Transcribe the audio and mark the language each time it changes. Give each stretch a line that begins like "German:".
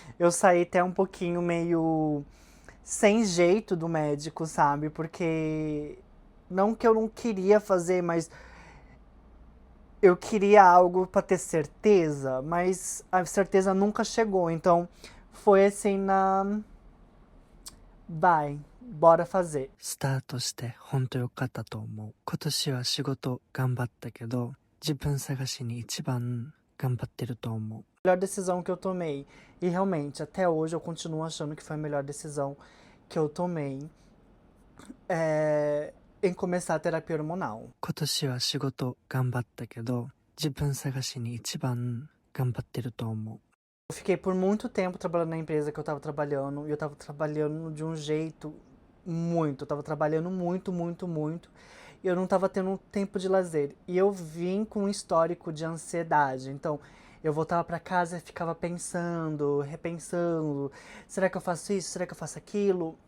Portuguese: Eu saí até um pouquinho meio sem jeito do médico, sabe? Porque não que eu não queria fazer, mas eu queria algo pra ter certeza, mas a certeza nunca chegou. Então foi assim vai, bora fazer.
Japanese: スタートして本当良かったと思う。今年は仕事頑張ったけど、自分探しに一番頑張ってると思う。
Portuguese: Melhor decisão que eu tomei. E realmente, até hoje eu continuo achando que foi a melhor decisão que eu tomei. Em começar a terapia hormonal.
Japanese: 今年は仕事頑張ったけど、自分探しに一番頑張ってると思う。
Portuguese: Eu fiquei por muito tempo trabalhando na empresa que eu tava trabalhando, e eu tava trabalhando de um jeito muito, eu tava trabalhando muito, muito, muito, e eu não tava tendo tempo de lazer. E eu vim com um histórico de ansiedade, então eu voltava pra casa e ficava pensando, repensando, será que eu faço isso, será que eu faço aquilo?